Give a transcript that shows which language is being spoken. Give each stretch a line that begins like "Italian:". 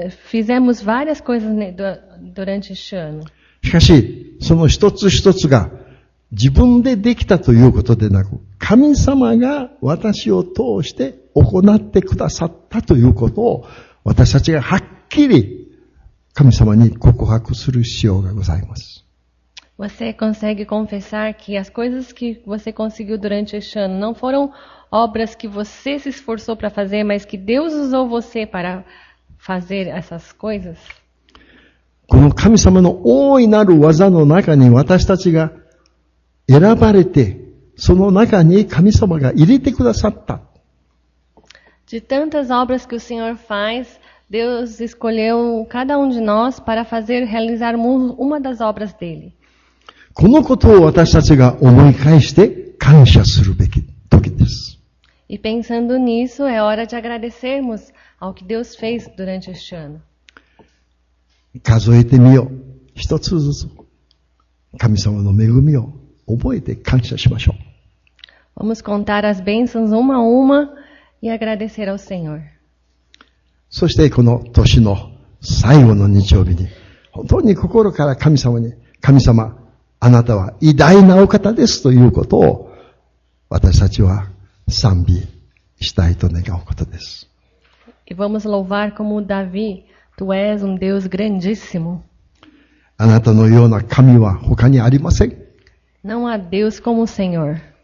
Portuguese: Fizemos várias coisas durante este ano.
Japanese: しかし、その一つ一つが自分でできたということでなく、神様が私を通して行ってくださったということを、私たちがはっきり神様に告白する必要がございます。
Portuguese: Você consegue confessar que as coisas que você conseguiu durante este ano não foram obras que você se esforçou para fazer, mas que Deus usou você para fazer essas coisas?
Japanese: この神様の大いなる技の中に私たちが選ばれて、その中に神様が入れてくださった。
Portuguese: De tantas obras que o Senhor faz, Deus escolheu cada um de nós para realizar uma das obras dele.
Japanese: このことを私たちが思い返して感謝するべき時です。
Portuguese: E pensando nisso, é hora de agradecermos ao que Deus fez durante este ano.
Japanese: 数えてみよう。一つずつ神様の恵みを覚えて感謝しましょう。
Portuguese: Vamos contar as bênçãos uma a uma e agradecer ao Senhor.
Japanese: そしてこの年の最後の日曜日に、本当に心から神様に、神様、あなたは偉大なお方ですということを、私たちは賛美したいと願うことです。
Portuguese: E vamos louvar como Davi, tu és um Deus grandíssimo.
Japanese: あなたのような神は他にありません。
Portuguese: Não há Deus como o Senhor.